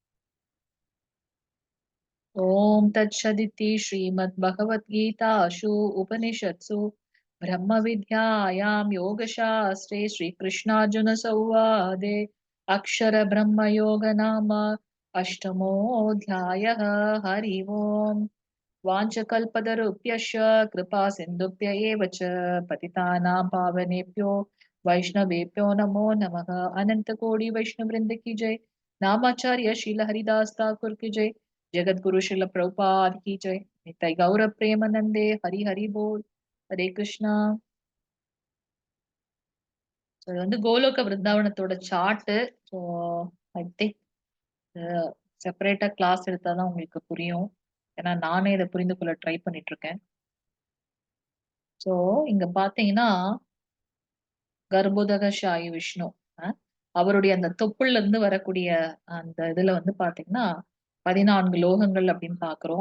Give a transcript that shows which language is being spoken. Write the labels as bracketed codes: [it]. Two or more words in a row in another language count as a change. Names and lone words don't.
[sa] ॐ तत्सदिति श्रीमद् भगवद्गीतासु उपनिषत्सु ब्रह्म विद्यायां योगशास्त्रे श्रीकृष्णार्जुन संवादे अक्षर ब्रह्म योग नाम அஷ்டமோऽध्यायः हरि ॐ. वाञ्छकल्पतरुभ्यश्च कृपा सिन्धुभ्य एव च पतितानां पावनेभ्यो वैष्णवेभ्यो नमो नमः. [hi] अनंतकोटि वैष्णववृंद की जय. नामाचार्य शील हरिदास ठाकुर की जय. जगद्गुरु श्रील प्रभुपाद की जय. [bn] নিতাই গৌর প্রেমানন্দে হরি হরি বোল. [ta] हरे கிருஷ்ணா. ஸோ இது வந்து கோலோக விருந்தாவனத்தோட சார்ட்டு. [en] so I think [ta] செப்பரேட்டா கிளாஸ் எடுத்தாதான் உங்களுக்கு புரியும். ஏன்னா நானே இதை புரிந்து கொள்ள ட்ரை பண்ணிட்டு இருக்கேன். சோ இங்க பாத்தீங்கன்னா கர்ப்போதகசாயி விஷ்ணு, அவருடைய அந்த தொப்புள்ள இருந்து வரக்கூடிய அந்த இதுல வந்து பாத்தீங்கன்னா 14 லோகங்கள் அப்படின்னு பாக்குறோம்.